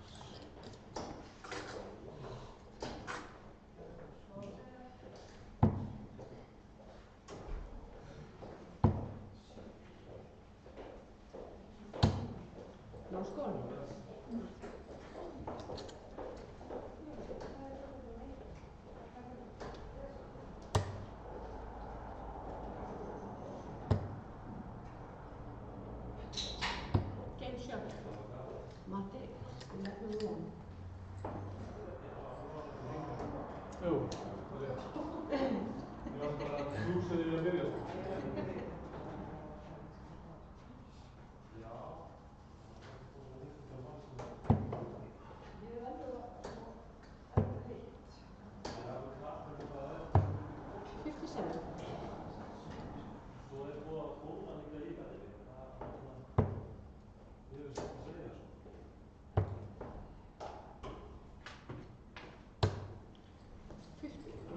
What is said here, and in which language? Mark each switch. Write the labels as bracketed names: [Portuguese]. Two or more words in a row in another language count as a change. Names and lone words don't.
[English] No score. Game shot. Matti, 11-1. [Icelandic] Jú, það er rétt. Ég var bara að hugsa því að byrja sko. [English] Fifty-seven. Fifty.